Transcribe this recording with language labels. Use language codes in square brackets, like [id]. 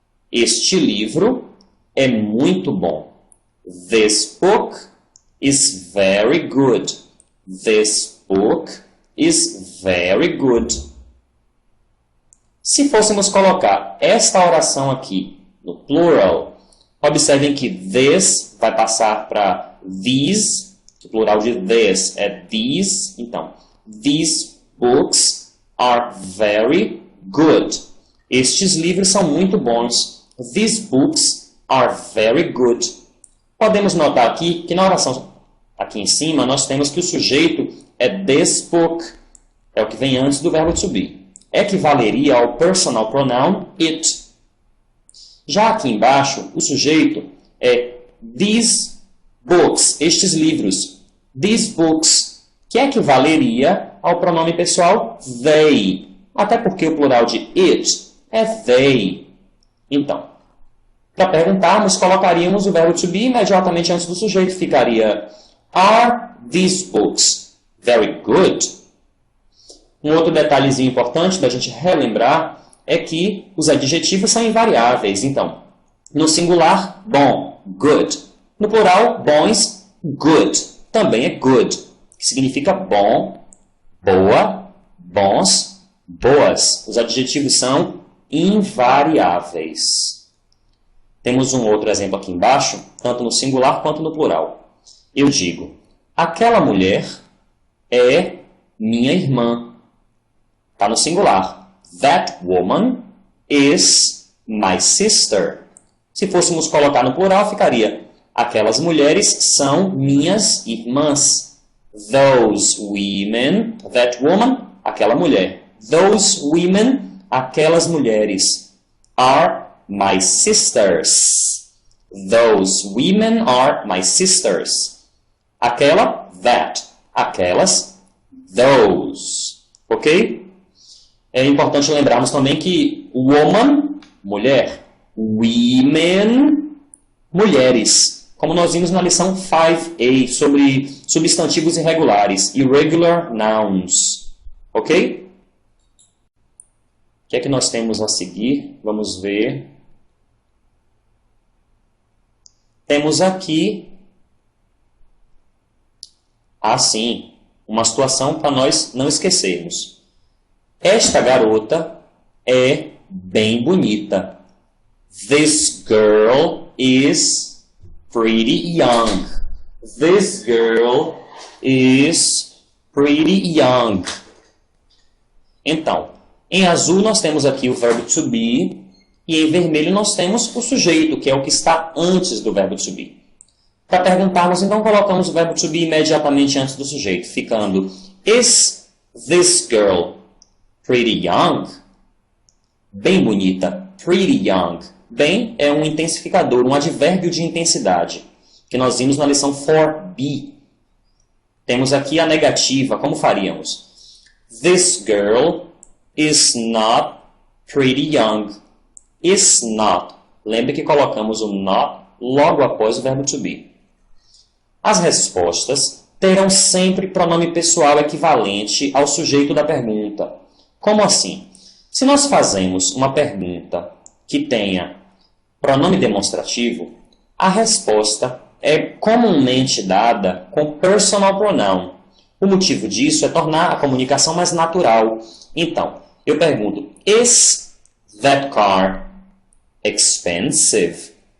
[pt] Este livro é muito bom. [en] This book is very good. This book is very good. [pt] Se fôssemos colocar esta oração aqui no plural, observem que this vai passar para these. O plural de this é these. Então, [en] these books are very good. [pt] Estes livros são muito bons. [en] These books are very good. [pt] Podemos notar aqui que na oração aqui em cima nós temos que o sujeito é this book. É o que vem antes do verbo to be. Equivaleria ao personal pronoun it. Já aqui embaixo, o sujeito é these books, estes livros. These books, que equivaleria ao pronome pessoal they. Até porque o plural de it é they. Então, para perguntarmos, colocaríamos o verbo to be imediatamente antes do sujeito. [en] Ficaria are these books very good? [pt] Um outro detalhezinho importante da gente relembrar é que os adjetivos são invariáveis. Então, no singular, bom, good. No plural, bons, good. Também é good, que significa bom, boa, bons, boas. Os adjetivos são invariáveis. Temos um outro exemplo aqui embaixo, tanto no singular quanto no plural. Eu digo, aquela mulher é minha irmã. Está no singular. [en] That woman is my sister. [pt] Se fôssemos colocar no plural, ficaria aquelas mulheres são minhas irmãs. [en] Those women, that woman, [pt] aquela mulher. [en] Those women, [pt] aquelas mulheres, [en] are my sisters. Those women are my sisters. [pt] Aquela, that. Aquelas, those. Ok? É importante lembrarmos também que woman, mulher, women, mulheres. Como nós vimos na lição 5A sobre substantivos irregulares, irregular nouns. Ok? O que é que nós temos a seguir? Vamos ver. Temos aqui, sim, uma situação para nós não esquecermos. Esta garota é bem bonita. [en] This girl is pretty young. This girl is pretty young. [pt] Então, em azul nós temos aqui o verbo to be e em vermelho nós temos o sujeito, que é o que está antes do verbo to be. Para perguntarmos, então colocamos o verbo to be imediatamente antes do sujeito, ficando [en] is this girl pretty young? [pt] Bem bonita. [en] Pretty young. [pt] Bem é um intensificador, um advérbio de intensidade, que nós vimos na lição 4B. Temos aqui a negativa. Como faríamos? [en] This girl is not pretty young. Is not. [pt] Lembre que colocamos o not logo após o verbo to be. As respostas terão sempre pronome pessoal equivalente ao sujeito da pergunta. Como assim? Se nós fazemos uma pergunta que tenha pronome demonstrativo, a resposta é comumente dada com personal pronoun. O motivo disso é tornar a comunicação mais natural. Então, eu pergunto, [en] is that car expensive?